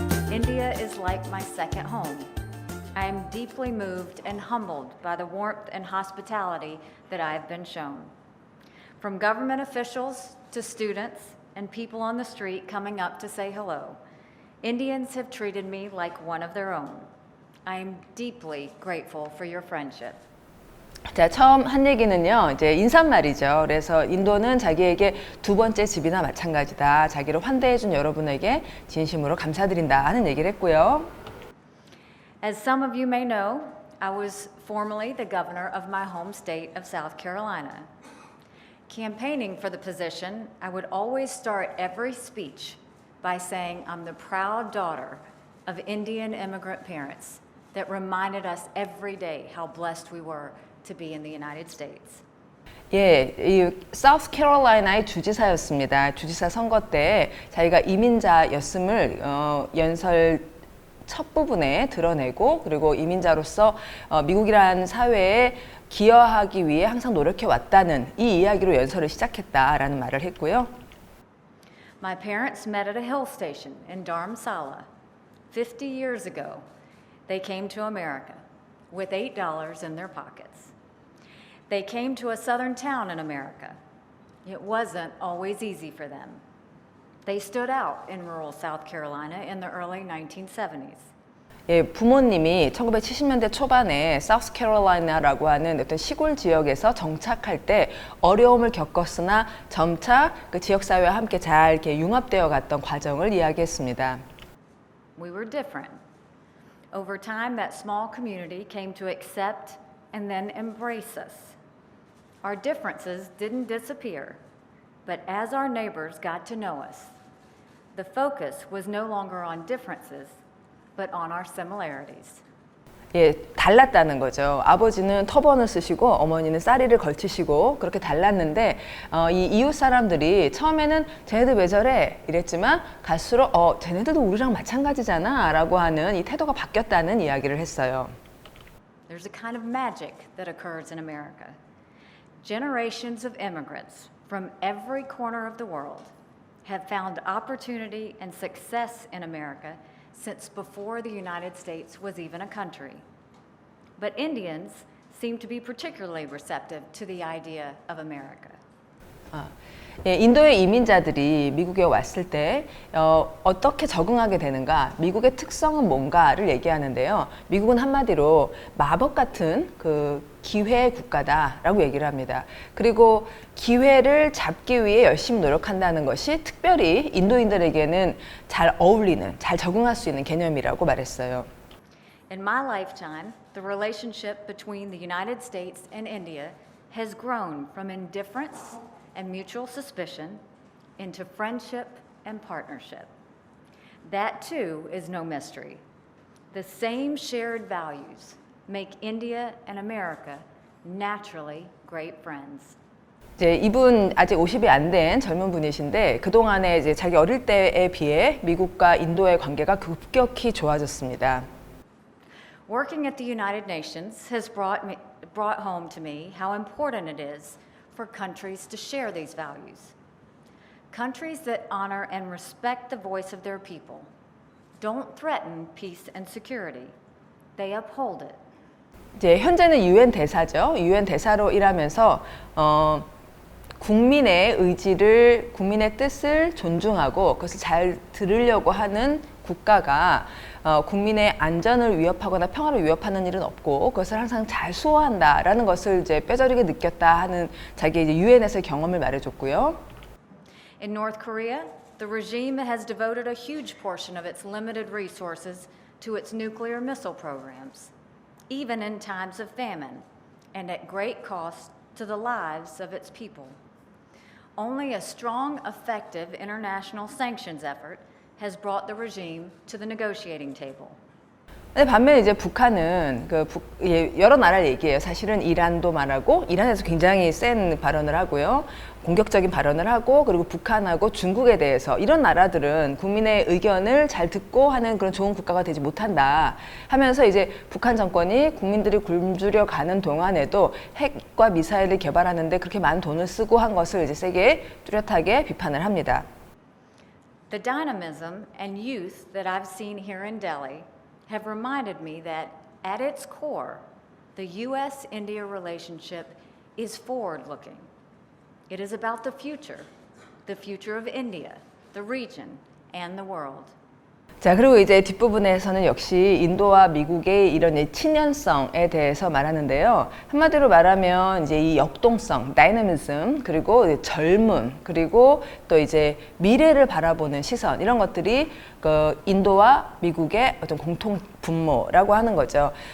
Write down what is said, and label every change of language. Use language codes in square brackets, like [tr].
[en] India is like my second home. I am deeply moved and humbled by the warmth and hospitality that I have been shown. From government officials to students and people on the street coming up to say hello, Indians have treated me like one of their own. I am deeply grateful for your friendship. [ko] 자, 처음 한 얘기는요, 이제 인사말이죠. 그래서 인도는 자기에게 두 번째 집이나 마찬가지다. 자기를 환대해준 여러분에게 진심으로 감사드린다 하는 얘기를 했고요. [en] As some of you may know, I was formerly the governor of my home state of South Carolina. Campaigning for the position, I would always start every speech by saying I'm the proud daughter of Indian immigrant parents that reminded us every day how blessed we were to be in the United States. [ko] 예, 이 사우스캐롤라이나의 주지사였습니다. 주지사 선거 때 자기가 이민자였음을 연설 첫 부분에 드러내고, 그리고 이민자로서 미국이라는 사회에 기여하기 위해 항상 노력해 왔다는 이 이야기로 연설을 시작했다라는 말을 했고요. [en] My parents met at a hill station in Dharamsala 50 years ago. They came to America with $8 in their pockets. They came to a southern town in America. It wasn't always easy for them. They stood out in rural South Carolina in the early 1970s. [ko] 예, 부모님이 1970년대 초반에 사우스캐롤라이나라고 하는 어떤 시골 지역에서 정착할 때 어려움을 겪었으나 점차 그 지역 사회와 함께 잘 이렇게 융합되어 갔던 과정을 이야기했습니다. [en] We were different. Over time, that small community came to accept and then embrace us. Our differences didn't disappear, but as our neighbors got to know us, the focus was no longer on differences, but on our similarities. [ko] 예, 달랐다는 거죠. 아버지는 터번을 쓰시고 어머니는 쌀이를 걸치시고 그렇게 달랐는데 이 이웃 사람들이 처음에는 쟤네들 왜 저래? 이랬지만 갈수록 쟤네들도 우리랑 마찬가지잖아 라고 하는 이 태도가 바뀌었다는 이야기를 했어요. [en] There's a kind of magic that occurs in America. Generations of immigrants from every corner of the world have found opportunity and success in America since before the United States was even a country. But Indians seem to be particularly receptive to the idea of America. [ko] 예, 인도의 이민자들이 미국에 왔을 때 어떻게 적응하게 되는가, 미국의 특성은 뭔가를 얘기하는데요. 미국은 한마디로 마법 같은 그 기회의 국가다라고 얘기를 합니다. 그리고 기회를 잡기 위해 열심히 노력한다는 것이 특별히 인도인들에게는 잘 어울리는, 잘 적응할 수 있는 개념이라고 말했어요. [en] In my lifetime, the relationship between the United States and India has grown from indifference and mutual suspicion into friendship and partnership. That too is no mystery. The same shared values make India and America naturally great friends. [ko] 이제 이분 아직 50이 안 된 젊은 분이신데 그동안에 이제 자기 어릴 때에 비해 미국과 인도의 관계가 급격히 좋아졌습니다. [en] Working at the United Nations has brought home to me how important it is for countries to share these values. Countries that honor and respect the voice of their people don't threaten peace and security. They uphold it. [ko] 이제 현재는 유엔 대사죠. 유엔 대사로 일하면서 국민의 의지를, 국민의 뜻을 존중하고 그것을 잘 들으려고 하는 국가가 국민의 안전을 위협하거나 평화를 위협하는 일은 없고 그것을 항상 잘 수호한다라는 것을 이제 뼈저리게 느꼈다 하는 자기 이제 유엔에서의 경험을 말해줬고요. [en] In North Korea, the regime has devoted a huge portion of its limited resources to its nuclear missile programs, even in times of famine, and at great cost to the lives of its people. Only a strong, effective international sanctions effort has brought the regime to the negotiating table. [ko] 근데 반면에 이제 북한은 여러 나라를 얘기해요. 사실은 이란도 말하고 이란에서 굉장히 센 발언을 하고요. 공격적인 발언을 하고 그리고 북한하고 중국에 대해서 이런 나라들은 국민의 의견을 잘 듣고 하는 그런 좋은 국가가 되지 못한다 하면서 이제 북한 정권이 국민들이 굶주려 가는 동안에도 핵과 미사일을 개발하는데 그렇게 많은 돈을 쓰고 한 것을 이제 세게 뚜렷하게 비판을 합니다. [en] The dynamism and youth that I've seen here in Delhi have reminded me that at its core, the U.S.-India relationship is forward-looking. It is about the future of India, the region, and the world. [ko] 자, 그리고 이제 뒷부분에서는 역시 인도와 미국의 이런 친연성에 대해서 말하는데요. 한마디로 말하면 이제 이 역동성, 다이내미즘, 그리고 젊음, 그리고 또 이제 미래를 바라보는 시선, 이런 것들이 그 인도와 미국의 어떤 공통 분모라고 하는 거죠.